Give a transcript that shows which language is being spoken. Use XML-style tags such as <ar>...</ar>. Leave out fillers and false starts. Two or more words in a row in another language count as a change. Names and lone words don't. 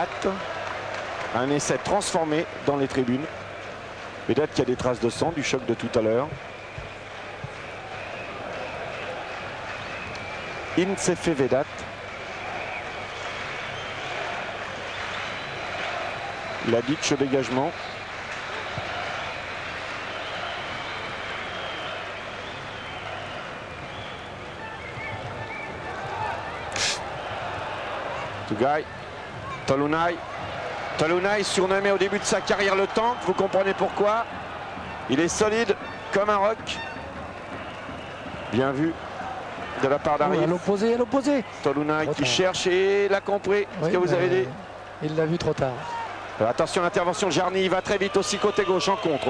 <fr>Un essai transformé dans les tribunes. Vedat qui a des traces de sang du choc de tout à l'heure. Insefe Vedat. Ladic au dégagement. Tougaï, Tolunay. Tolunay surnommé au début de sa carrière le tank, vous comprenez pourquoi. Il est solide comme un roc. Bien vu de la part d'Arif. À l'opposé, à l'opposé. Tolunay qui cherche et l'a compris, ce que vous avez dit. Il l'a vu trop tard. Alors, attention, l'intervention de Jarny, il va très vite aussi côté gauche en contre.</fr>